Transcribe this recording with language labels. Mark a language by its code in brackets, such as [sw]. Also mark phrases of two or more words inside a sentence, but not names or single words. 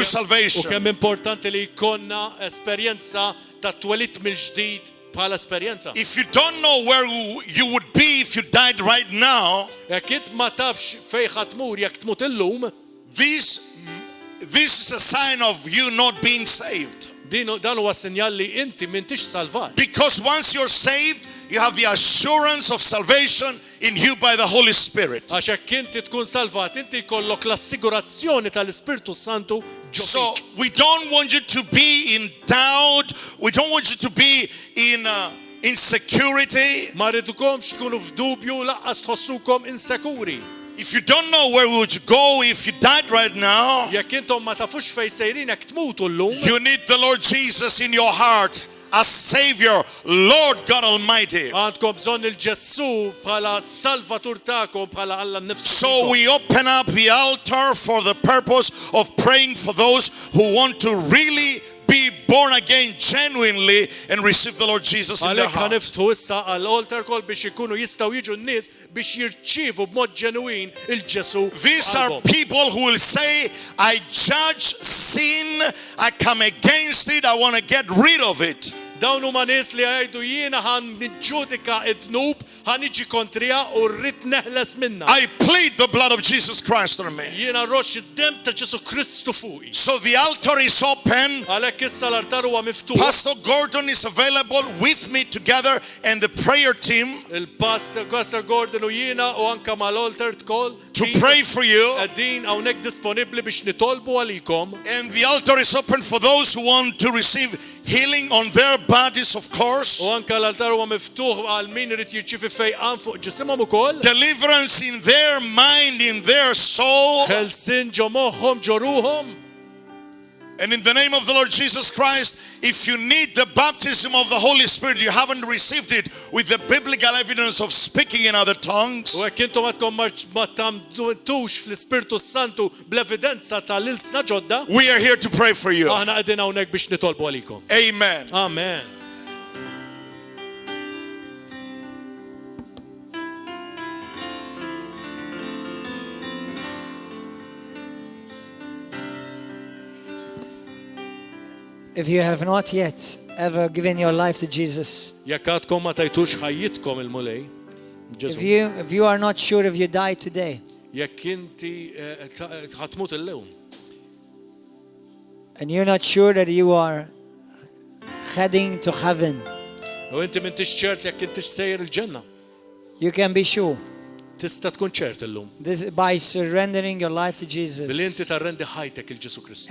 [mt] U [en] salvation. [mt] kemm importanti li jkollna esperjenza ta' twelid mill-ġdid bħala esperjenza. [en] If you don't know where you would be if you died right now, [mt] Jekk int ma tafx fejn ħadd tmur jekk tmut illum, [en] this is a sign of you not being saved. [mt] dan huwa sinjal li inti m'intix salvat. [en] Because once you're saved, you have the assurance of salvation in you by the Holy Spirit. [mt] Għax hekk inti tkun salvat, inti jkollok l-assigurazzjoni tal-Ispirtu Santu ġo [en] So [mt] fik. [en] we don't want you to be in doubt. We don't want you to be in insecurity. [mt] Ma rridukomx tkunu f'dubju laqqas tħossukom insekuri. [en] If you don't know where would you go if you died right now, [mt] Jekk intom ma tafux fejn sejrin jekk tmutu llum, [en] you need the Lord Jesus in your heart as Savior, Lord God Almighty. [mt] għandkom bżonn il-Ġessu bħala salvatur tagħkom bħala Alla nnifsu. [en] So we open up the altar for the purpose of praying for those who want to really be born again genuinely and receive the Lord Jesus in their [mt] Għalhekk [en] heart. [mt] ħaniftħu issa għall-altar kol biex ikunu jistgħu jiġu n-nies biex jirċievu b'mod ġenwin il-Ġesu. [en] These are [mt] qalbhom. [en] people who will say, I judge sin, I come against it, I want to get rid of it. [mt] Dawn huma nies li jgħidu jiena ħan niġġudika id-dnub, ħan niġi kontrija u rrid neħles minnha. [en] I plead the blood of Jesus Christ on me. [mt] Jiena rroxx id-dem ta' Ġesu Kristu fuqi. [en] So the altar is open. [mt] Għalhekk issa l-altar huwa miftuħ. [en] Pastor Gordon is available with me together and the prayer team [mt] Il-Pastor Gordon u jiena u anke mal-altar tkoll [en] to pray for you. [mt] qegħdin hawnhekk disponibbli biex nitolbu għalikom. [en] And the altar is open for those who want to receive healing on their bodies, of course. [mt] U anke l-altar huwa miftuħ għal min irid jirċievi fejqan fuq ġisimhom ukoll. [en] Deliverance in their mind, in their soul. [mt] Ħelsin ġo moħħhom ġo ruhom. [en] And in the name of the Lord Jesus Christ, if you need the baptism of the Holy Spirit, you haven't received it with the biblical evidence of speaking in other tongues. [mt] U hekk intom għadkom ma tamtux fl-Ispirtu Santu bl-evidenza tal-ilsna ġodda, [en] We are here to pray for you. [mt] aħna qegħdin hawnhekk biex nitolbu għalikom. [en] Amen. Amen. If you have not yet ever given your life to Jesus, [mt] Jekk għadkom ma tajtux ħajjitkom il-mulej, Ġesu. [en] if you are not sure if you die today, [mt] Jekk inti ħatmut illum, [en] and you're not sure that you are heading to heaven, [mt] u inti m'intix ċert jekk intix sejjer il-ġenna, [en] you can be sure. [mt] tista' tkun ċert illum. [en] This is by surrendering your life to [mt] Billi inti [en] Jesus [mt] tarrendi ħajtek il-Ġesu Kristu.